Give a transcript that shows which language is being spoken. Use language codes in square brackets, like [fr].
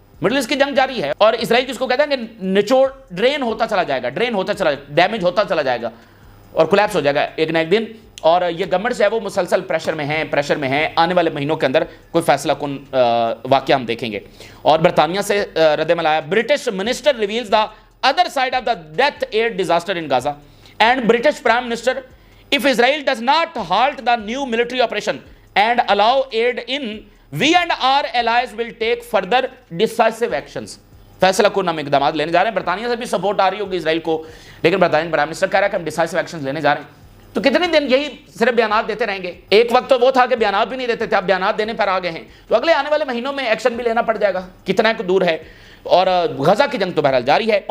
[ur] Middle asset کی جنگ جاری ہے اور اسرائیل جس کو کہتے ہیں کہ نچوڑ ڈرین ہوتا چلا جائے گا، ڈیمیج ہوتا چلا جائے گا اور کولیپس ہو جائے گا ایک نہ ایک دن. اور یہ گورنمنٹ جو ہے وہ مسلسل پریشر میں ہیں. آنے والے مہینوں کے اندر کوئی فیصلہ کن واقعہ ہم دیکھیں گے. اور برطانیہ سے رد عمل آیا. [en] British minister reveals the other side of the death aid disaster in Gaza and British prime minister if Israel does not halt the new military operation and allow aid in, we and our allies will take further decisive actions. [ur] فیصلہ کن ہم اقدامات لینے جا رہے ہیں. برطانیہ سے بھی سپورٹ آ رہی ہوگی اسرائیل کو، لیکن برطانیہ پرائم منسٹر کہہ رہا ہے کہ ہم ڈیسائسو ایکشنز لینے جا رہے ہیں. تو کتنے دن یہی صرف بیانات دیتے رہیں گے؟ ایک وقت تو وہ تھا کہ بیانات بھی نہیں دیتے تھے، اب بیانات دینے پر آ گئے ہیں. تو اگلے آنے والے مہینوں میں ایکشن بھی لینا پڑ جائے گا، کتنا دور ہے. اور غزہ کی جنگ تو بہرحال جاری ہے.